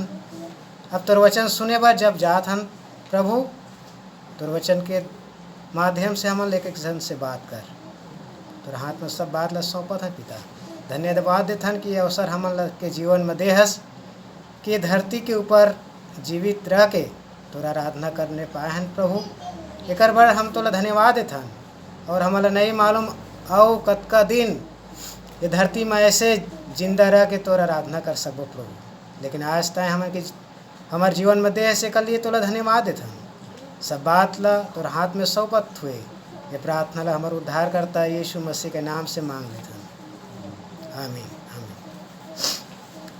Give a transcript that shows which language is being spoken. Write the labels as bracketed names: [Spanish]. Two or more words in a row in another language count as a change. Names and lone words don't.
[Chhattisgarhi] अब तोर वचन सुने बर जब जात हन प्रभु, तोर वचन के माध्यम से हमन लेके जन से बात कर, तोर हाथ में सब बात ला सौंपत है पिता। धन्यवाद देथन कि ये अवसर हमन के जीवन में देहस कि धरती के ऊपर जीवित रह के तोरा आराधना करने पाए हन प्रभु। एकर बर हम तोला धन्यवाद देथन। और हमला नहीं मालूम आओ कतका दिन ये धरती में ऐसे जिंदा रह के तोरा आराधना कर सकबो प्रभु, लेकिन आज तय हमें कि हमारे जीवन में देह से कर लिए तोला धन्यवाद देथन। सब बात ला तोर हाथ में सौंपत हुए ये प्रार्थना ला हमारे उद्धार करता यीशु मसीह के नाम से मांग लेथन, आमीन आमीन।